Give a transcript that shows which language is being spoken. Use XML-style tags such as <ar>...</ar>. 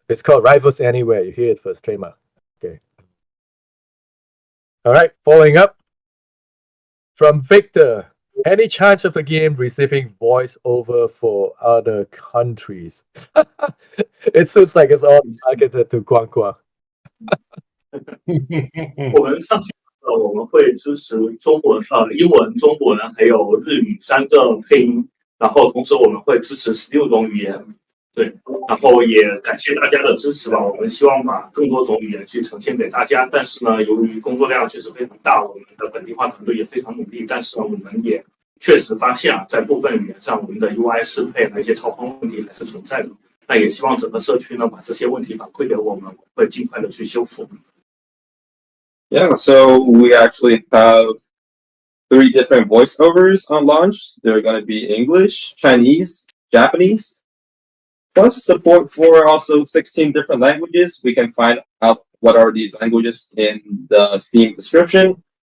<en>It's called Rivals Anywhere. You hear it first, trademark. Okay. All right, following up from Victor. Any chance of the game receiving voiceover for other countries? It seems like it's all targeted to Guang Guang.</en> <zh>我们上线我们会支持中文、英文、中文还有日语3个配音，然后同时我们会支持16种语言。对，然后也感谢大家的支持吧。我们希望把更多种语言去呈现给大家，但是呢，由于工作量确实非常大，我们的本地化团队也非常努力，但是呢，我们也确实发现在部分语言上，我们的 UI 适配和一些操控问题还是存在的。那也希望整个社区呢把这些问题反馈给我们，会尽快的去修复。</zh> <en>Yeah, so we actually have 3 different voiceovers on launch. They're going to be English, Chinese, Japanese, plus support for also 16 different languages. We can find out what are these languages in the Steam description.</en>